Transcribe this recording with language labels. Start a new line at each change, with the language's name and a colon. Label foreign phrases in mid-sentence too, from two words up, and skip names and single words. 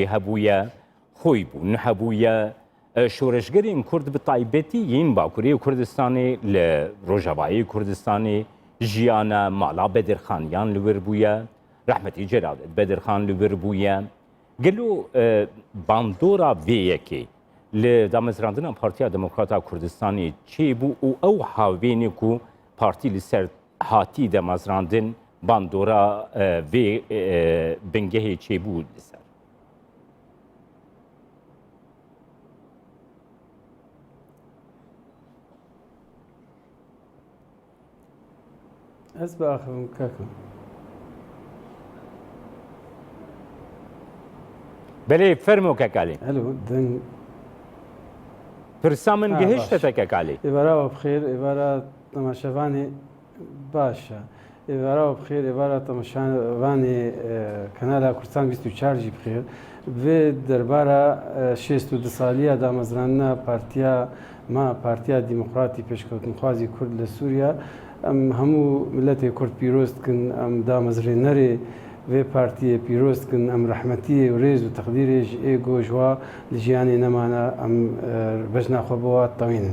Kurdish: هبویا خوی بون هبویا شورشگرین کرد به طایبتی این باکوری کردستانی ل روژاوای کردستانی جیانا مالا بدرخانیان لور بویا رحمتی جلال بدرخان لور بویا گلو باندورا ویکی لدامزراندنا پارتیا دموکراتا کردستانی چی بو او هاوینی کو پارتی لسر هاتی دامزراندن باندورا وی بنگهی چی بو لسر Ez biaxivim kakim. بله فرمو ککالی Hello, den پرسامن باش. گهشت ککالی êvara we bixêr, êvara temaşevanê baş e. Êvara we bixêr, êvara temaşevanê Kanala Kurdistan 24 jî bixêr. Vê derbara 62 saliya damezranina Partiya Demokratî Pêşketinxwazî Kurd li Sûriya em hemû milletê Kurd pîroz dikin, em damezrênerê vê partiyê pîroz dikin, em rehmetiyê û rêz û teqdîrê ji êgo ji wa li jiyanê nemane em bejna xwe bi wa tewînin.